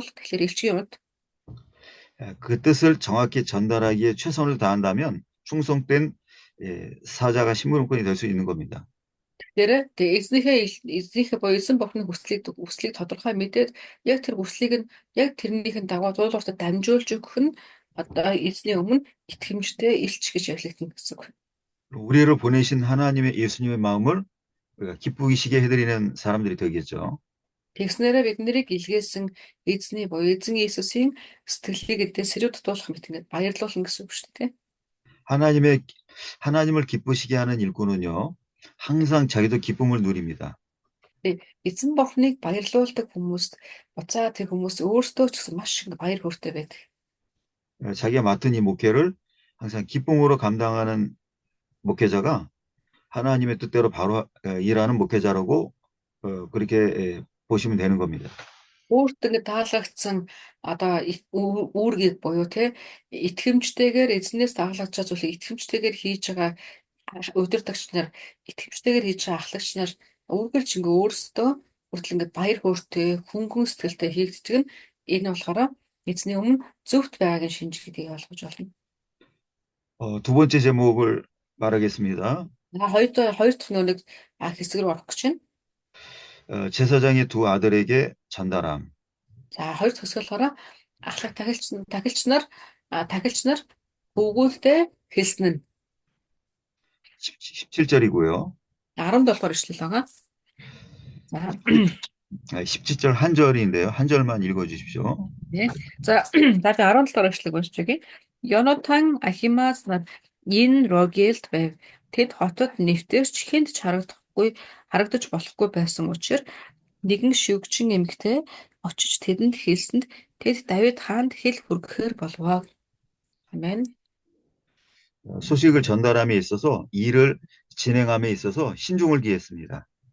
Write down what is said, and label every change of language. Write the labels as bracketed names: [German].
[Mongolian] Тэгэхээр элчийн хувьд [Korean] 그 뜻을 정확히 전달하기에 최선을 다한다면 충성된 사자가 심부름꾼이 될 수 있는 겁니다. [Mongolian] Тэгэхээр эзнийхээ боёсон Бурхны хүслийг тодорхой мэдээд яг тэр хүслийг нь яг тэрнийхэн дагуу дуулууртад дамжуулж өгөх нь одоо эзний өмнө итгэмжтэй илч гэж явлагдана гэсэн үг. [Korean] 우리를 보내신 하나님의 예수님의 마음을 우리가 기쁘시게 해드리는 사람들이 되겠죠. [Mongolian] Тэгснээрээ бид нарыг илгээсэн эзний буюу эзэн Иесусийн сэтгэлийг эдгээр сэрүү дутуулах мэт ингээд баярлуулна гэсэн үг шүү дээ. [Korean] 하나님을 기쁘시게 하는 일꾼은요, 항상 자기도 기쁨을 누립니다. [Mongolian] Эзэн бурхныг баярлуулдаг хүмүүст буцаа тэр хүмүүс өөрсдөө ч гэсэн маш их баяр хөөртэй байдаг. [Korean] 자기가 맡은 이 목회를 항상 기쁨으로 감당하는 목회자가 하나님의 뜻대로 바로 일하는 목회자라고 그렇게 보시면 되는 겁니다. [Mongolian] Өөртөө ингээд таалагдсан одоо үүргийг буюу те итгэмжтэйгээр эзнээс таалагдж байгаа зүйлийг итгэмжтэйгээр хийж байгаа удирдагч нар итгэмжтэйгээр хийж байгаа ахлагч нар үргэлж ингээд өөрсдөө хүртэл ингээд баяр хөөртэй хөнгөн сэтгэлтэй хийгддэг нь энэ болохоор эзний өмнө зөвхт байгааг нь шинж гэдгийг ойлгож байна. [Korean] 두 번째 제목을 말하겠습니다. [Mongolian] Хоёр дахь нэг хэсэг рүү орох гэж байна. [Korean] 제사장의 두 아들에게 전달함. [Mongolian] За хоёр дахь хэсэг болохоор ахлах тахилч нар хөвгүүлдэ хэлсэн нь [Korean] 17절이고요. [Mongolian] 17 дугаар ишлэл байгаа. За [Korean] 17절 한 절인데요. 한 절만 읽어주십시오. 네. [Mongolian] За би 17 дугаар ишлэгийг уншиж өгье. Йонатан Ахимаас нар энэ Рогелд байв. Тэд хотод нэвтэрч хэнд ч харагдаж болохгүй байсан учраас нэгэн шүгчин эмэгтэй очиж тэдэнд хэлсэнд тэд Давид хаанд хэл хүргэхээр болов. [Korean] 아멘. 소식을 전달함에 있어서 일을 진행함에 있어서 신중을 기했습니다.